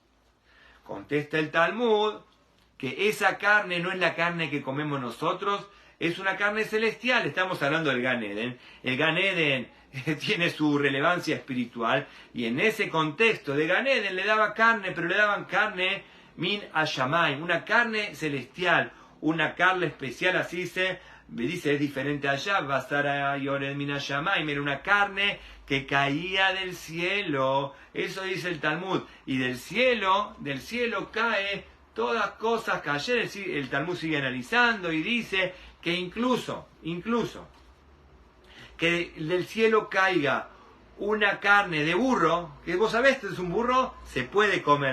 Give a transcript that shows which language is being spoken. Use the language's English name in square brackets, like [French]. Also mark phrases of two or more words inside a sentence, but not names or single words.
[Spanish] Contesta el Talmud que esa carne no es la carne que comemos nosotros, es una carne celestial, estamos hablando del Gan Eden. El Gan Eden tiene su relevancia espiritual, y en ese contexto de Gan Eden le daba carne, pero le daban carne [Hebrew] מן השמים, [Spanish] una carne celestial, una carne especial, así se dice, es diferente allá, [Hebrew] בשרא יורד מן השמים, [Spanish] era una carne que caía del cielo, eso dice el Talmud, y del cielo cae todas cosas que ayer el Talmud sigue analizando y dice que incluso que del cielo caiga una carne de burro, que vos sabés que es un burro, se puede comer.